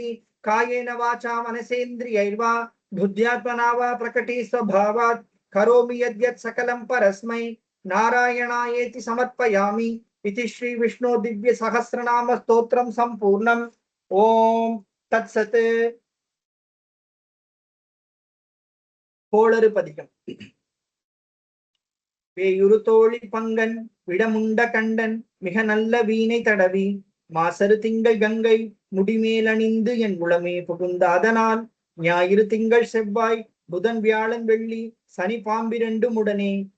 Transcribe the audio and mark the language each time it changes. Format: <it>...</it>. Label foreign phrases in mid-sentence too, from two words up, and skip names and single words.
<sa>कायेन वाचा मनसेन्द्रियैर्वा बुद्ध्यात्मना वा प्रकटे स्वभावात् करोमि यद्यत् सकलं परस्मै नारायणायेति समर्पयामि। इति श्री विष्णु दिव्य सहस्रनाम स्तोत्रम संपूर्णम। ओम तत्सत्। கோளறு பதிகம்.</sa> <ta>வேயுறு தோழி பங்கன் விடமுண்ட கண்டன் மிக நல்ல வீணை தடவி மாசரு திங்கள் கங்கை முடிமேலணிந்து என் உளமே புகுந்த அதனால் ஞாயிறு திங்கள் செவ்வாய் புதன் வியாழன் வெள்ளி சனி பாம்பிரண்டும் உடனே</ta>